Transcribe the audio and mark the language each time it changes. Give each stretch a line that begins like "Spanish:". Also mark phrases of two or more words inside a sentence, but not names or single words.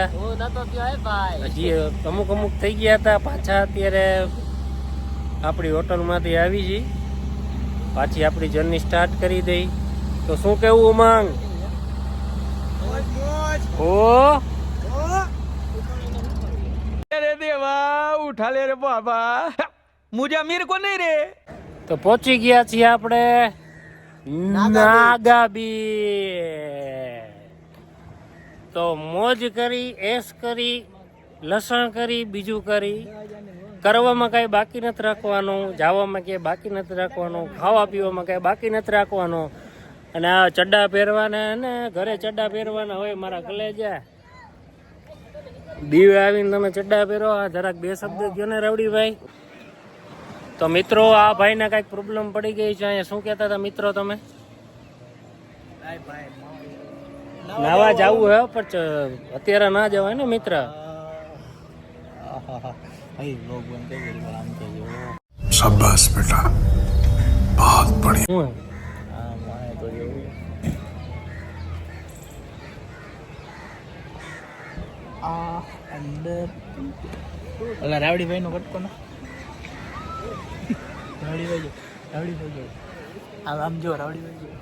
Gujarati: હજી અમુક થઈ ગયા હતા. પાછા અત્યારે આપણી હોટલમાંથી આવી છીએ, પાછી આપણી જર્ની સ્ટાર્ટ કરી દઈ. તો શું કેવું ઉમંગ? ઓ
Hindi: अरे देवा उठा ले रे बाबा मुझे अमीर को नहीं रे
Gujarati: તો પહોંચી ગયા છીએ આપણે નાગા બીચ. તો મોજ કરી, એશ કરી, લસણ કરી, બીજું કરી, કરવામાં કાંઈ બાકી નથી રાખવાનું, જવામાં ક્યાંય બાકી નથી રાખવાનું, ખાવા પીવામાં કાંઈ બાકી નથી રાખવાનું. અને આ ચડ્ડા પહેરવાના ને ઘરે ચડ્ડા પહેરવાના હોય મારા કલેજા. દીવે આવીને તમે ચડ્ડા પહેરો. આ જરાક બે શબ્દ કહો ને રવડીભાઈ. તો મિત્રો આ ભાઈને કાંઈક પ્રોબ્લેમ પડી ગઈ છે અહીંયા. શું કહેતા હતા મિત્રો તમે? નાવા જવું હે પણ અત્યારે ના જવાય ને મિત્ર.
Hindi: शाबाश बेटा बहुत बढ़िया
Gujarati: શું ઓલા રાવડીભાઈ નો કટકો ના રાવડીભાઈ આમ જો રાવડીભાઈ